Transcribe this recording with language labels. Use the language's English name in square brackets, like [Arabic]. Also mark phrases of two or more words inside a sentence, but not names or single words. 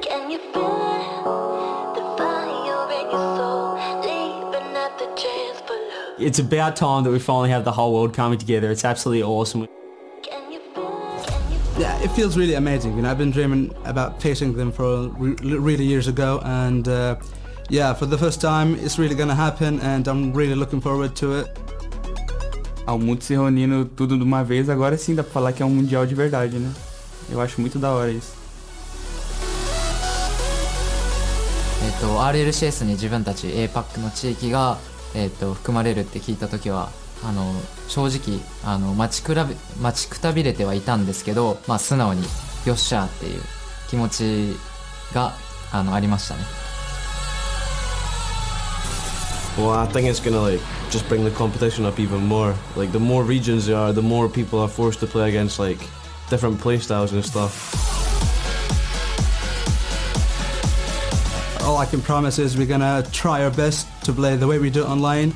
[English] It's about time that we finally have the whole world coming together. It's absolutely awesome. Yeah, it feels really amazing. You know, I've been dreaming about facing them for really years ago, and yeah, for the first time, it's really gonna happen, and I'm really looking forward to it. [Portuguese] Ao mundo se reunindo tudo de uma vez, agora sim dá pra falar que é mundial de verdade, né? Eu acho muito da hora isso. [Japanese] RLCS に自分たち APAC の地域が含まれるって聞いた時は正直待ちくたびれてはいたんですけど、まあ素直によっしゃーっていう気持ちがありましたね。 [English] Well, I think it's gonna just bring the competition up even more. Like the more regions there are, the more people are forced to play against different play styles and stuff. All I can promise is we're gonna try our best to play the way we do it online.